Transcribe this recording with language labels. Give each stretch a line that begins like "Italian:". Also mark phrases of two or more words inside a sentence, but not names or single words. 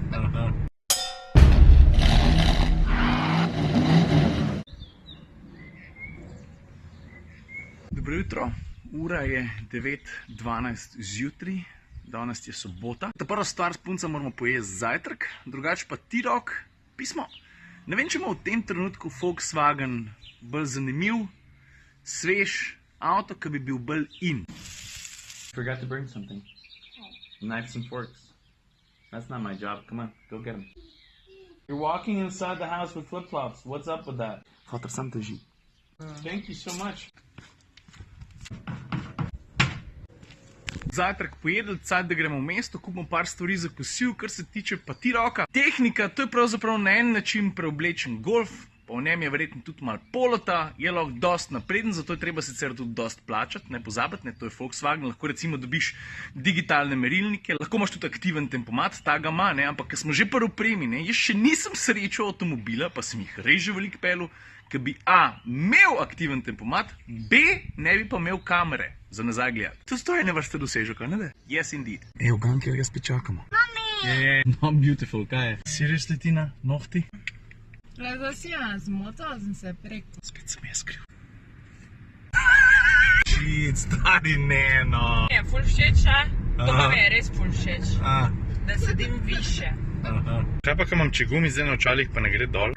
Slovenian: Dobro jutro, ura je 9:12 zjutraj, danes je sobota. Ta prva stvar, s punca moramo pojesti zajtrk, drugače pa T-Roc, pismo. Ne vem, če ima v tem trenutku Volkswagen bolj zanimiv, svež avto, ki bi bil bolj in.
English: Forgot to bring something. Knives and forks. That's not my job. Come on, go get them. You're walking inside the house with flip-flops. What's up with that?
Slovenian: Fotor sam teži.
English: Thank you so much.
Slovenian: Zajtrk pojedli, cajt, da gremo v mesto, kupimo par stvari za kosil, kar se tiče pa T-Roca. Tehnika, to je pravzaprav na en način preoblečen Golf, pa v njem je verjetno tudi malo polota, je lahko dost napreden, zato je treba sicer tudi dost plačati, ne pozabiti, ne, to je Volkswagen, lahko recimo dobiš digitalne merilnike, lahko imaš tudi aktiven tempomat, ta ga ima, ne, ampak ker smo že pri opremi, ne, jaz še nisem srečal avtomobila, pa sem jih res že veliko pelil, ki bi A, imel aktiven tempomat, B, ne bi pa imel kamere za nazaj gledati. To je ene vrste dosežek, ne da?
English: Yes, indeed.
Slovenian: Evo, Ganki, ali ga spet čakamo?
English: Yeah, not beautiful,
Slovenian: kaj je? Seriously, Tina, nohti? Zdaj si ja, zmotala sem se preko. Spet sem jaz kriv. Shit, stari ne, no. Mi je ful všeč, a? To pa mi je res ful všeč. Da sedim više. Kaj pa, ko imam čegumi zdaj na očalih, pa ne gre dol?